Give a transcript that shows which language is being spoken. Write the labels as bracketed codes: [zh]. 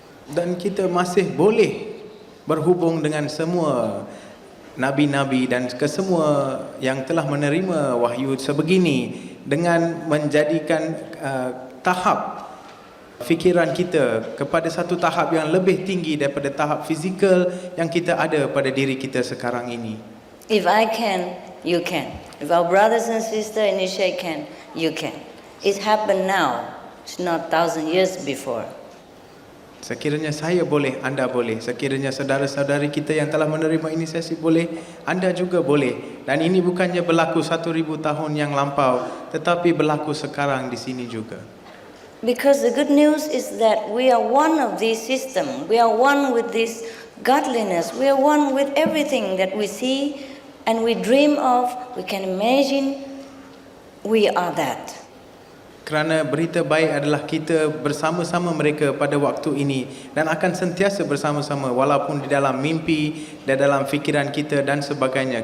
[ms] Dan kita masih boleh berhubung dengan semua nabi-nabi dan kesemua yang telah menerima wahyu sebegini dengan menjadikan tahap fikiran kita kepada satu tahap yang lebih tinggi daripada tahap fizikal yang kita ada pada diri kita sekarang ini. [en] If I can, you can. If our brothers and sisters in Asia can, you can. It happened now. It's not 1,000 years before. [ms] Sekiranya saya boleh, anda boleh. Sekiranya saudara-saudari kita yang telah menerima inisiasi boleh, anda juga boleh. Dan ini bukannya berlaku 1,000 tahun yang lampau, tetapi berlaku sekarang di sini juga. [en] Because the good news is that we are one of this system. We are one with this godliness. We are one with everything that we see and we dream of. We can imagine we are that. [ms] Kerana berita baik adalah kita bersama-sama mereka pada waktu ini dan akan sentiasa bersama-sama walaupun di dalam mimpi, di dalam fikiran kita dan sebagainya.